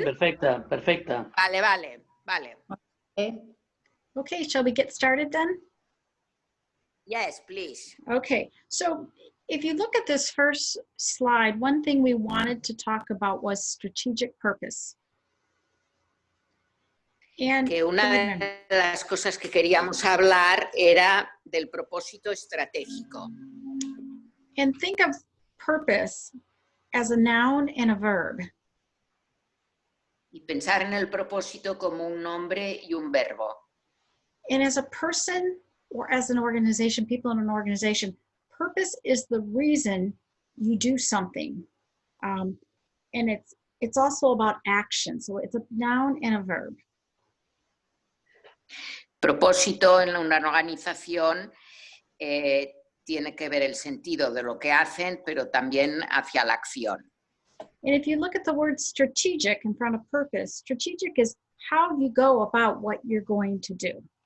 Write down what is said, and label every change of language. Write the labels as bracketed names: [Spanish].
[Spanish] Sí, perfecta, perfecta. Vale. [English] okay, shall we get started then? Yes, please. Okay, so if you look at this first slide, one thing we wanted to talk about was strategic purpose. And [Spanish] Que una de las cosas que queríamos hablar era del propósito estratégico. [English] And think of purpose as a noun and a verb. [Spanish] Y pensar en el propósito como un nombre y un verbo. [English] And as a person or as an organization, people in an organization, purpose is the reason you do something. And it's also about action. So it's a noun and a verb. [Spanish] Propósito en una organización tiene que ver el sentido de lo que hacen, pero también hacia la acción. [English] And if you look at the word strategic in front of purpose, strategic is how you go about what you're going to do.